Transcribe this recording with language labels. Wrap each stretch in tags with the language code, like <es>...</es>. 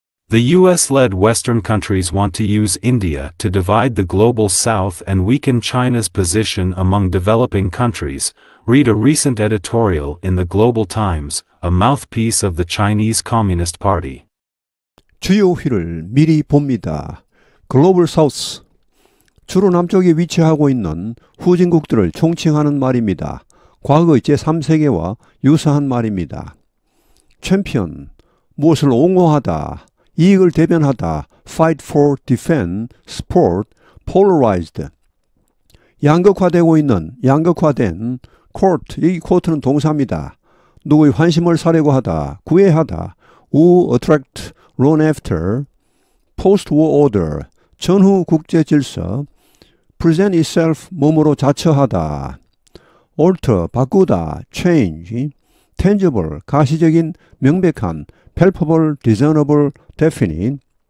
<en>The US-led Western countries want to use India to divide the Global South and weaken China's position among developing countries. Read a recent editorial in the Global Times, a mouthpiece of the Chinese Communist Party.</en> <ko>주요 휘를 미리 봅니다. 글로벌 사우스, 주로 남쪽에 위치하고 있는 후진국들을 총칭하는 말입니다. 과거의 제3세계와 유사한 말입니다. 챔피언, 무엇을 옹호하다, 이익을 대변하다,</ko> <en>fight for, defend, support, polarized.</en> <ko>양극화되고 있는, 양극화된, court, 이 court는 동사입니다. 누구의 환심을 사려고 하다, 구애하다,</ko> <en>woo, attract, run after, post-war order, 전후 국제 질서, present itself, 몸으로 자처하다, alter, 바꾸다, change, tangible, 가시적인, 명백한, palpable, discernible, definite,</en>